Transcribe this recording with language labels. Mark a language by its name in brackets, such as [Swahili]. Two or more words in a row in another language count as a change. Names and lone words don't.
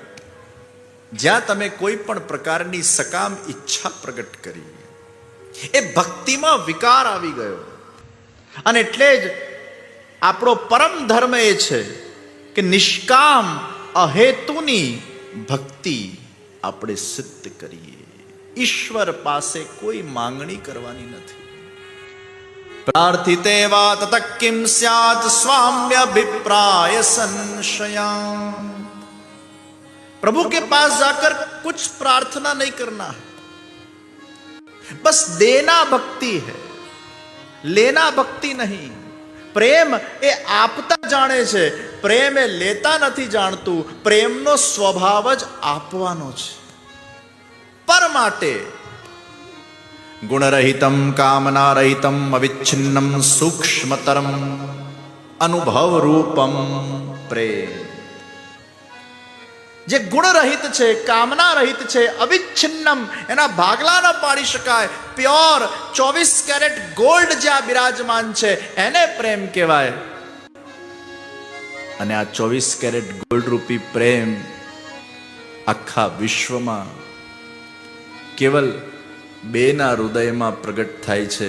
[Gujarati] જ્યાં તમે કોઈ પણ પ્રકારની સકામ ઈચ્છા પ્રગટ કરી, એ ભક્તિમાં વિકાર આવી ગયો। અને એટલે જ આપણો પરમ ધર્મ એ છે કે નિષ્કામ અહેતુની ભક્તિ આપણે સિદ્ધ કરીએ। ઈશ્વર પાસે કોઈ માંગણી કરવાની નથી। [Sanskrit] प्रार्थिते वा तत किम स्यात् स्वाम्यभिप्राय संशया। [Hindi] प्रभु के पास जाकर कुछ प्रार्थना नहीं करना है, बस देना भक्ति है, लेना भक्ति नहीं। [Gujarati] પ્રેમ એ આપતા જાણે છે, પ્રેમ એ લેતા નહીં જાણતું। પ્રેમનો સ્વભાવ જ આપવાનો છે। [Sanskrit] पर माटे गुणरहितम कामनारहितम अविच्छिन्नम सूक्ष्मतरम अनुभव रूपम प्रेम। [Gujarati] જે ગુણ રહિત છે, કામના રહિત છે, અવિચ્છિન્નમ, એના ભાગલા ન પાડી શકાય, [English] pure 24 carat gold [Gujarati] જ્યાં બિરાજમાન છે એને પ્રેમ કહેવાય. અને આ [English] 24 carat gold [Gujarati] રૂપી પ્રેમ આખા વિશ્વમાં કેવલ બેના હૃદયમાં પ્રગટ થાય છે.